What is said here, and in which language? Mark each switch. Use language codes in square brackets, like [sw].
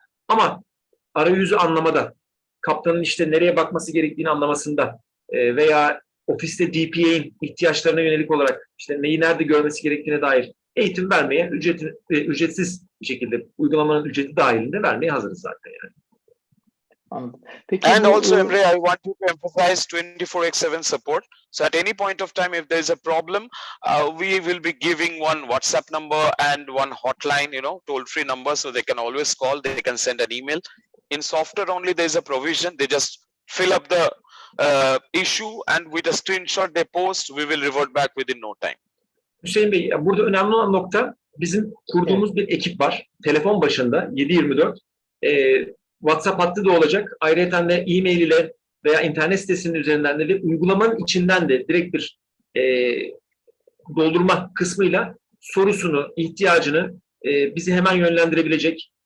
[tr] Ama arayüzü anlamada, kaptanın işte nereye bakması gerektiğini anlamasında veya ofiste DPA'nin ihtiyaçlarına yönelik olarak işte neyi nerede görmesi gerektiğine dair eğitim vermeye ücretsiz bir şekilde uygulamanın ücreti dahilinde vermeye hazırız zaten yani. Anladım. Peki [en] and also, Emre, I want to emphasize 24/7 support. So at any point of time, if there is a problem, we will be giving one WhatsApp number and one hotline, toll-free number, so they can always call, they can send an email. In software only, there is a provision. They just fill up the issue, and with a screenshot they post, we will revert back within no time. [tr] Hüseyin Bey, burada önemli olan nokta, bizim kurduğumuz bir ekip var. Telefon başında 7/24. WhatsApp hattı da olacak. Ayrıca de e-mail ile veya internet sitesinin üzerinden de uygulamanın içinden de direkt bir doldurma kısmıyla sorusunu, ihtiyacını bizi hemen yönlendirebilecek.